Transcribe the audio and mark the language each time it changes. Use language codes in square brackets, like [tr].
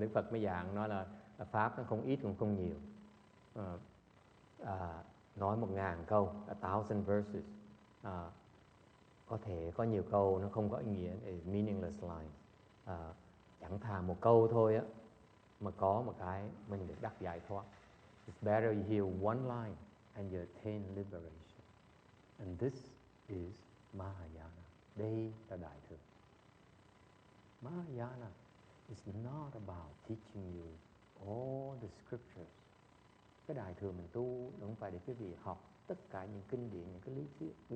[vi] Đức Phật mới dạng nói là pháp nó không ít cũng không nhiều. Nói 1000 câu, [en] 1000 verses. [vi] Có thể có nhiều câu nó không có ý nghĩa, [en] is meaningless line. [vi] Chẳng thà một câu thôi á, mà có một cái mình được đắc giải thoát. [en] It's better you hear one line and you attain liberation. And this is Mahayana. [vi] Đây là Đại Thừa. [en] Mahayana is not about teaching you all the scriptures. [vi] Cái Đại Thừa mình tu không phải để quý vị học tất cả những kinh điển, những cái lý thuyết.